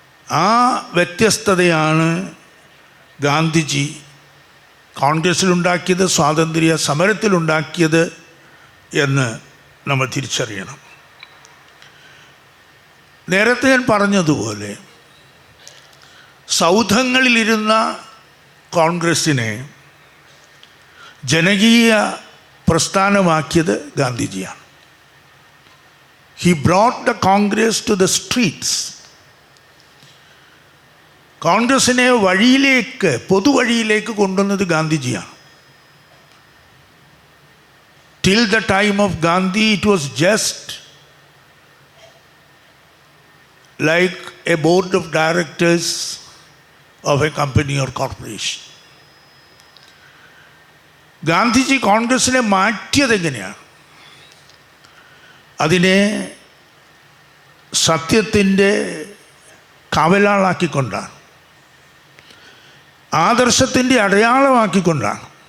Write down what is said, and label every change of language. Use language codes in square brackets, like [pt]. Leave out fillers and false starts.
[ml] ആ വ്യത്യസ്തതയാണ് ഗാന്ധിജി കോൺഗ്രസ്സിലുണ്ടാക്കിയത്, സ്വാതന്ത്ര്യ സമരത്തിലുണ്ടാക്കിയത് എന്ന് നമ്മൾ തിരിച്ചറിയണം. നേരത്തെ ഞാൻ പറഞ്ഞതുപോലെ സൗധങ്ങളിലിരുന്ന കോൺഗ്രസ്സിനെ ജനകീയ പ്രസ്ഥാനമാക്കിയത് ഗാന്ധിജിയാണ്. [en] He brought the Congress to the streets. [ml] കോൺഗ്രസിനെ വഴിയിലേക്ക്, പൊതുവഴിയിലേക്ക് കൊണ്ടുവന്നത് ഗാന്ധിജിയാണ്. [en] Till the time of Gandhi, it was just like a board of directors of a company or corporation. [ml] Gandhiji കോൺഗ്രസിനെ മാറ്റിയത് എങ്ങനെയാണ്? അതിനെ സത്യത്തിൻ്റെ കാവലാളാക്കിക്കൊണ്ടാണ്, ആദർശത്തിൻ്റെ അടയാളമാക്കിക്കൊണ്ടാണ്.